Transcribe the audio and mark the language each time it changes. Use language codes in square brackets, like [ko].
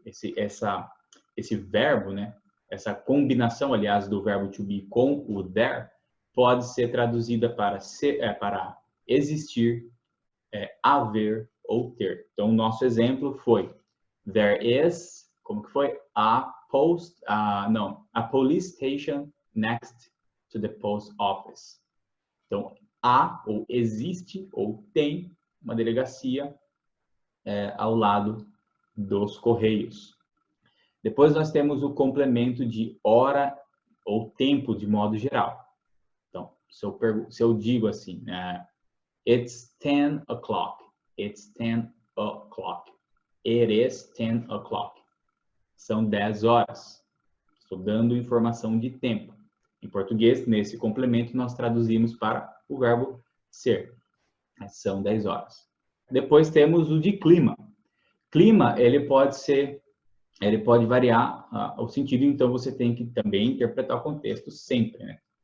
[pt] Esse verbo, né? Essa combinação, aliás, do verbo to be com o there, pode ser traduzida para existir, haver ou ter. Então, o nosso exemplo foi there is, como que foi? [en] A police station next to the post office. [pt] Então, há ou existe ou tem uma delegacia ao lado dos correios. Depois nós temos o complemento de hora ou tempo de modo geral. Então, se eu digo assim, [en] it's 10 o'clock, it's 10 o'clock, it is 10 o'clock. [pt] São 10 horas. Estou dando informação de tempo. Em português, nesse complemento, nós traduzimos para o verbo ser. São 10 horas. Depois temos o de clima. Clima, ele pode variar o sentido, então você tem que também interpretar o contexto sempre, né?